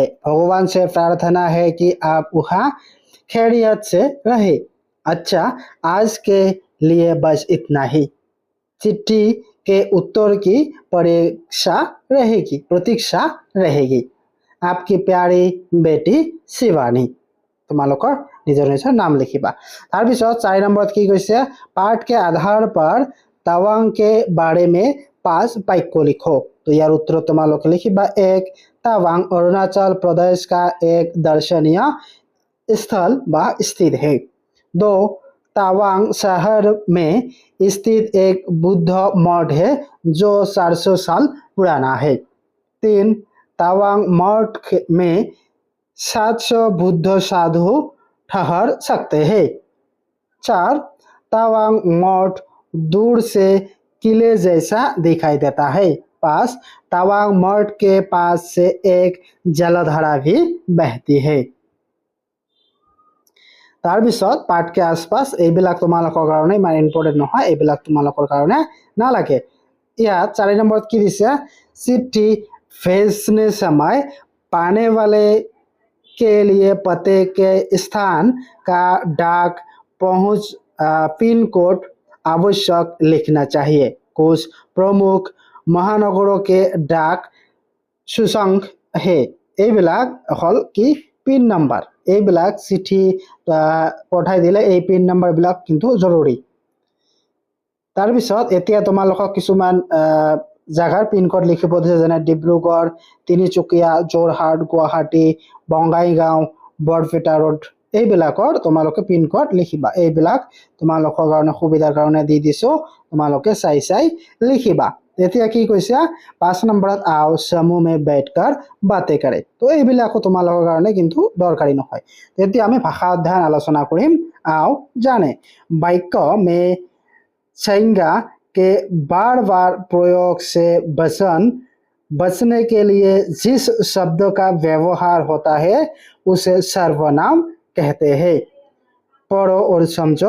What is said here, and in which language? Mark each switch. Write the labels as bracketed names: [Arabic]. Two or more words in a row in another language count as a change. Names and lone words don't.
[Hindi] भगवान से प्रार्थना है कि आप वहाँ खैरियत से रहे। अच्छा, आज के लिए बस इतना ही। चिट्ठी के उत्तर की प्रतीक्षा रहेगी। आपकी प्यारी बेटी शिवानी। [Assamese] তোমালোকৰ নিজৰ নিজৰ নাম লিখিবা। তাৰপিছত 4 নম্বৰত কি কৈছে [Hindi] पाठ के आधार पर तवांग के बारे में 5 वाक्य लिखो। तो यार [Assamese] उत्तर তোমালোকে লিখিবা। [Hindi] 1 तवांग अरुणाचल प्रदेश का एक दर्शनीय स्थल व स्थित है। 2 तवांग शहर में स्थित एक बुद्ध मठ है जो 400 साल पुराना है। 3 तवांग मठ में 700 बुद्ध साधु ठहर सकते हैं। 4 तवांग मठ दूर से किले जैसा दिखाई देता है। 5 तवांग मठ के पास से एक जलधारा भी बहती है। [Assamese] তাৰপিছত পাঠ [Hindi] के आसपास [Assamese] এইবিলাক তোমালোকৰ কাৰণে ইমান ইম্পৰ্টেন্ট নহয়, এইবিলাক তোমালোকৰ কাৰণে নালাগে। ইয়াত 4 নম্বৰত কি দিছে [Hindi] चिट्ठी भेजने समय पाने वाले के लिए पते के स्थान का डाक पहुंच पिन कोड आवश्यक लिखना चाहिए। कुछ प्रमुख महानगरों के डाक सूचक है। [Assamese] এইবিলাক হল কি পিন নাম্বাৰ। এইবিলাক চিঠি পঠাই দিলে এই পিন নাম্বাৰ বিলাক কিন্তু জৰুৰী। তাৰপিছত এতিয়া তোমালোকক কিছুমান জাগাৰ পিন কোড লিখিব দিছে, যেনে ডিব্ৰুগড়, তিনিচুকীয়া, যোৰহাট, গুৱাহাটী, বঙাইগাঁও, বৰপেটা ৰোড। এইবিলাকৰ তোমালোকে পিন কোড লিখিবা। এইবিলাক তোমালোকৰ কাৰণে সুবিধাৰ কাৰণে দি দিছো, তোমালোকে চাই চাই লিখিবা। এতিয়া কি কৈছে 5 নম্বৰত [Hindi] आओ समूह में बैठकर बातें करें। [Assamese] তো এইবিলাকো তোমালোকৰ কাৰণে কিন্তু দৰকাৰী নহয়। এতিয়া আমি ভাষা অধ্যয়ন আলোচনা কৰিম। [Hindi] आओ जाने। वाक्य में संज्ञा के बार बार प्रयोग से बचने के लिए जिस शब्द का व्यवहार होता है उसे सर्वनाम कहते हैं। पढ़ो और समझो।